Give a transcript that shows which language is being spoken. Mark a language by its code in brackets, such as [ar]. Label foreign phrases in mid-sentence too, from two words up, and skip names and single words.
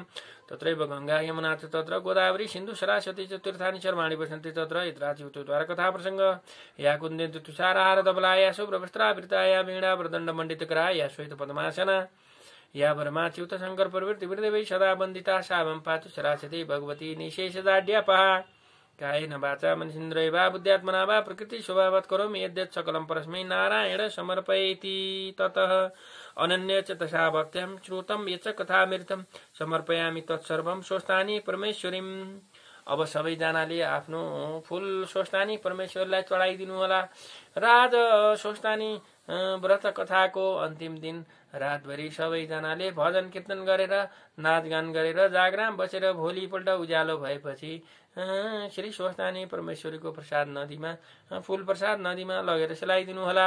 [sa] तत्रैव गंगा यमुना च तत्र गोदावरी सिन्धु सरस्वती च तीर्थानि सर्वाणि वसन्ति तत्र इत्राचितो द्वारकथा प्रसंग या कुन्देन्तु तुषारहार धवलाया शुभ्रवस्त्रावृताया वीणा वरदण्डमण्डितकराया श्वेत पद्मासना या वरमाच्युत शंकर प्रवृत्ति वृद्धि सदा वन्दिता सावं पातु सरस्वती भगवती निशेषदाढ्यापहा। कायेन वाचा मनसेन्द्रियर्वा बुद्ध्यात्मना वा प्रकृति स्वभावात् करोमि यद्यत् सकलं परस्मै नारायण समर्पयेति। ततः अनन्य च तथा भक्त्यां श्रुतं यच्च कथामृतं समर्पयामि तत्सर्वं स्वस्थानी परमेश्वरीम्। [ne] अब सबैजनाले आफ्नो फूल स्वस्थानी परमेश्वरलाई चढाइदिनु होला र आज स्वस्थानी व्रत कथाको अन्तिम दिन रातभरि सबैजनाले भजन कीर्तन गरेर नाचगान गरेर जागराम बसेर भोलिपल्ट उज्यालो भएपछि श्री स्वस्थानी परमेश्वरीको प्रसाद नदीमा फूल प्रसाद नदीमा लगेर सेलाइदिनु होला।